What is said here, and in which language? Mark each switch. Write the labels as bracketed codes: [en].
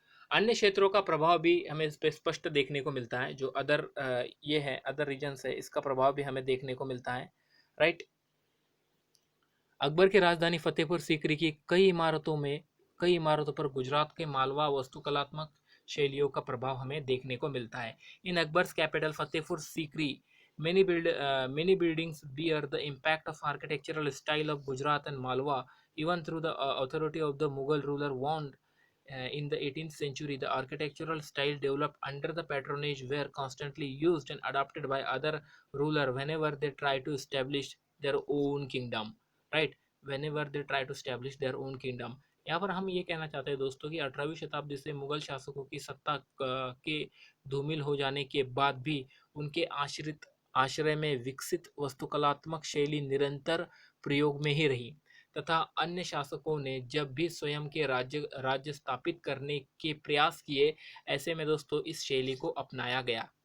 [hi] अन्य क्षेत्रों का प्रभाव भी हमें इस पर स्पष्ट देखने को मिलता है। जो अदर रीजन्स है इसका प्रभाव भी हमें देखने को मिलता है। राइट, अकबर की राजधानी फतेहपुर सीकरी की कई इमारतों पर गुजरात के मालवा वास्तुकलात्मक शैलियों का प्रभाव हमें देखने को मिलता है। [en] In Akbar's capital Fatehpur Sikri many buildings bear the impact of architectural style of Gujarat and Malwa even through the authority of the Mughal ruler warned in the 18th century. The architectural style developed under the patronage were constantly used and adopted by other ruler whenever they try to establish their own kingdom। right, whenever they try to establish their own kingdom। [hi] यहाँ पर हम ये कहना चाहते हैं दोस्तों कि 18वीं शताब्दी से मुगल शासकों की सत्ता के धूमिल हो जाने के बाद भी उनके आश्रय में विकसित वास्तुकलात्मक शैली निरंतर प्रयोग में ही रही तथा अन्य शासकों ने जब भी स्वयं के राज्य स्थापित करने के प्रयास किए ऐसे में दोस्तों इस शैली को अपनाया गया।